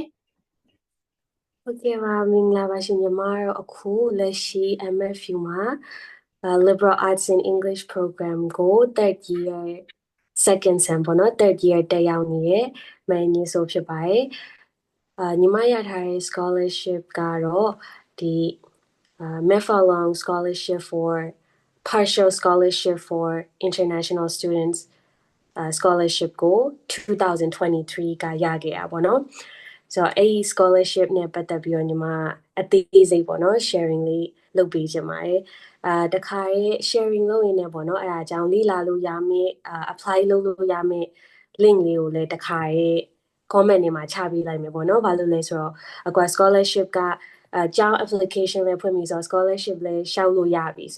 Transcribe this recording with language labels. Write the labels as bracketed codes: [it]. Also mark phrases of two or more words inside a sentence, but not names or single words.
[my] ။ဟုတ်ကဲ့ပါမင်္ဂလာပါရှင်ညီမတို့အခုလက်ရှိ MFU မှာ Liberal Arts and English Program ကို [en] third year second sem [my] ပေါ့နော် [en] third year [my] တက်ရောက်နေတဲ့မန်နီဆိုဖြစ်ပါတယ်ညီမရထားတဲ့ scholarship ကတော့ဒီ [en] Macfarlane scholarship for partial scholarship for international students scholarship [my] ကို 2023ကရခဲ့တာပေါ့နော်ဆိုတော့အဲ့ scholarship နဲ့ပတ်သက်ပြီးတော့ညီမအသေးစိတ်ပေါ့နော် sharing လေးလုပ်ပေးချင်ပါတယ်တခါရဲ့ sharing လုပ်ရင်းနဲ့ပေါ့နော်အဲ့ဒါကြောင့်လေ့လာလို့ရမယ် apply လုပ်လို့ရမယ် link လေးကိုလည်းတခါရဲ့ comment တွေမှာချပေးလိုက်မယ်ပေါ့နော်ဘာလို့လဲဆိုတော့အခု scholarship ကကျောင်း application လည်းဖွင့်ပြီးဆိုတော့ scholarship လည်းရှောက်လို့ရပြီဆို